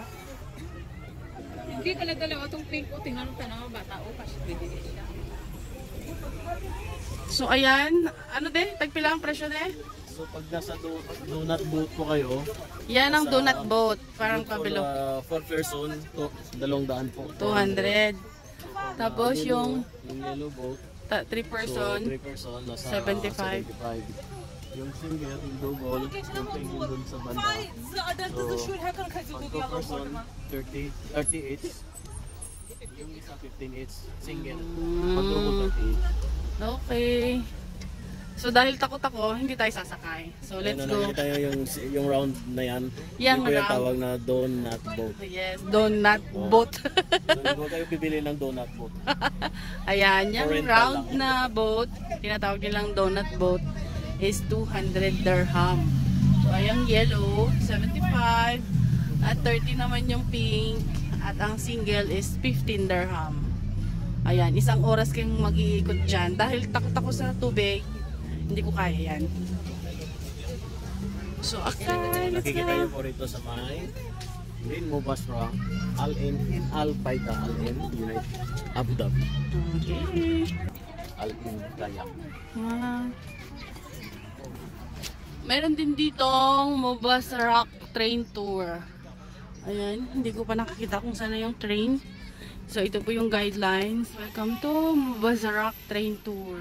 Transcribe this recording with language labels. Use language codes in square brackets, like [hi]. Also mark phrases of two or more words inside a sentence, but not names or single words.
[tl] Hindi dalawa itong pink o tingnan mo tanaw, bata o kasi pwede siya. So ayan, ano din? [ceb] Tagpila ang presyo din? [tl] So pag nasa [en] donut boat [tl] po kayo, Yan ang [en] donut boat, [tl] parang pabilo. 4 person, 200 po. 200. Tapos yung [en] yellow boat, [tl] 3 person, 3 person, nasa 75. 75. Yung single, yung double, yung penguin dun sa banda. So, pag 2 person, 38. Yung isa 15 each, single. Pag double, 38. Okay. So dahil takot ako, hindi tayo sasakay. [en] So let's go. [tl] Nakikita nyo yung round na yan. Yang Yung po yung round. tawag na [en] donut boat. Yes, donut boat. [tl] Doon po kayo bibili ng [en] donut boat. [tl] Ayan, yung Oriental round lang. na boat, tinatawag nilang [en] donut boat, is 200 dirham. [tl] So ayang yellow, 75. At 30 naman yung pink. At ang single [en] is 15 dirham. [tl] Ayan, isang oras kayong mag-iikot dyan. Dahil takot ako sa tubig, hindi ko kaya yan. [en] So, okay, let's [tl] Nakikita nyo go. po rito sa may Green Mubasra, Al-In, Al-Faida, Al-In, United, Abu Dhabi, Okay. Al-In, Kayak. Ah. Meron din ditong Mubasra train tour. Ayan, hindi ko pa nakakita kung saan na yung train. So, ito po yung guidelines. [en] Welcome to Mubasra train tour.